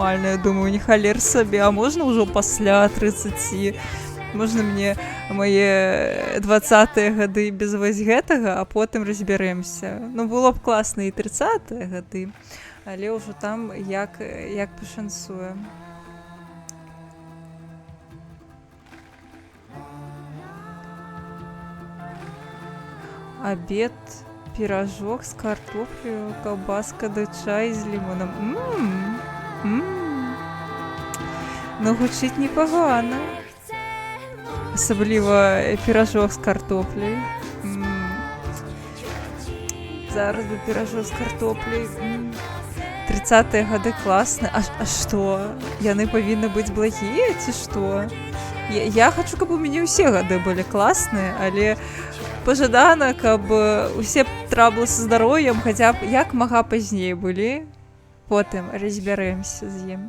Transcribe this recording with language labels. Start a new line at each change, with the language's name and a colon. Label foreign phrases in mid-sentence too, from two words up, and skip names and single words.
Belarusian: Я думаю, не халер сабе, а можна ўжо пасля 30? Можна мне мае 20-е гады без вось гэтага, а потым разбярэмся. Ну, было б класна і 30-е гады, але ўжо там як пашанцуе.
Russian: Обед, пирожок с картофелем, колбаска да чай з лимоном.
Ukrainian: Ну, гучить непогано. Особливо пирожок з картоплею. Зараз бы пирожок з картоплею.
Belarusian: 30-е гады класны. А што? Яны павінны быць благія ці што? Я хочу, каб у мяне ўсе гады былі класныя, але пажадана, каб усе траблы са здароўем хаця б як мага пазней былі. Потым разбярэмся з ім.